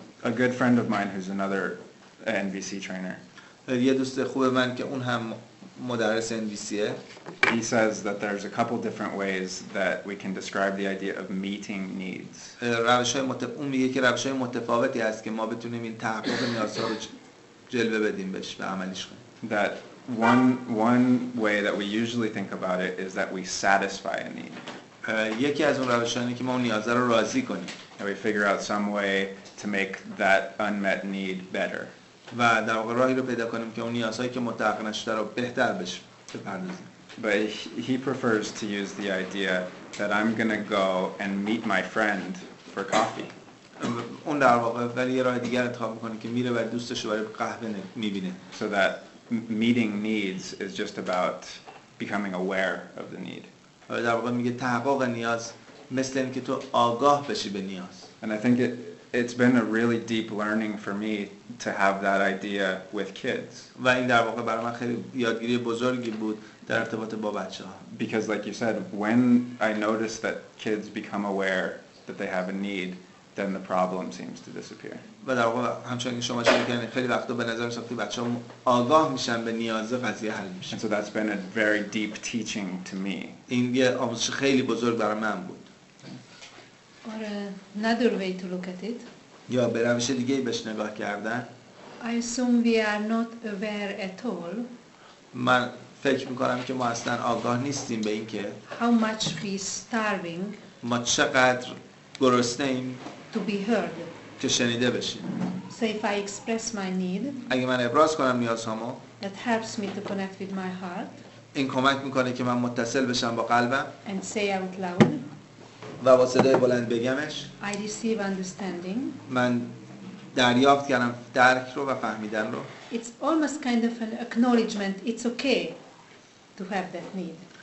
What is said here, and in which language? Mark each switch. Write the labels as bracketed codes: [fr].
[en] A good friend of mine who's another NVC trainer. [fa] یه دوست خوب من که اون هم مدرس NVCه. [en] He says that there's a couple different ways that we can describe the idea of meeting needs. [fa] اون میگه که روش‌های متفاوتی هست که ما بتونیم این تحقق نیازها رو جلوه بدیم بهش و عملیش کنیم. [en] That one way that we usually think about it is that we satisfy a need. [fa] یکی از اون روش‌هایی که ما اون نیاز رو راضی کنیم. [en] And we figure out some way to make that unmet need better. [fa] و در واقع راهی رو پیدا کنیم که اون نیازهایی که متحقق نشده رو بهتر بپردازیم. [en] But he prefers to use the idea that I'm going to go and meet my friend for coffee. [fa] اون در واقع ولی یه راه دیگر انتخاب میکنه که میره و دوستش رو برای قهوه میبینه. [en] So that meeting needs is just about becoming aware of the need. [fa] در واقع میگه تحقق نیاز مثل اینکه تو آگاه بشی به نیاز. [en] And I think it's been a really deep learning for me to have that idea with kids. [fa] و این در واقع برای من خیلی یادگیری بزرگی بود در ارتباط با بچه‌ها. [en] Because like you said, when I notice that kids become aware that they have a need, then the problem seems to disappear. [fa] و در واقع همچنین شما اشاره کردین خیلی وقتا به نظر میاد که بچه‌ها آگاه میشن به نیاز قضیه حل میشه. [en] And so that's been a very deep teaching to me. [fa] این یه آموزش خیلی بزرگ برای من بود. [en] Or another way to look at it. [fa] یا به روش دیگه‌ای بهش نگاه کردن. [en] I assume we are not aware at all. [fa] من فکر میکنم که ما اصلا آگاه نیستیم به این که [en] how much we starving [fa] ما چقدر گرسنه‌ایم [en] to be heard. [fa] که شنیده بشیم. [en] So if I express my need, [fa] اگه من ابراز کنم نیازهامو، [en] that helps me to connect with my heart. [fa] این کمک میکنه که من متصل بشم با قلبم. [en] And say out loud. [fa] و با صدای بلند بگمش. [en] I receive understanding. [fa] من دریافت کردم درک رو و فهمیدن رو. [en] It's almost kind of an acknowledgement. It's okay to have that need.